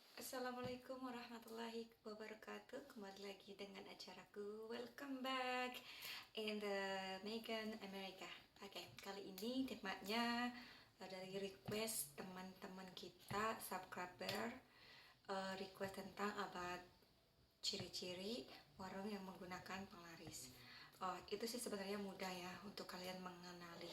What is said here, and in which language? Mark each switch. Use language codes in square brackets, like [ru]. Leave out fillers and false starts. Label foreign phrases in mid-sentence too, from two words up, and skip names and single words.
[ar] السلام عليكم ورحمة الله وبركاته. [id] Kembali lagi dengan acaraku Welcome Back in the Megan America. Oke, kali ini temanya dari request teman-teman kita, subscriber, request tentang about ciri-ciri warung yang menggunakan penglaris. Itu sih sebenarnya mudah ya untuk kalian mengenali.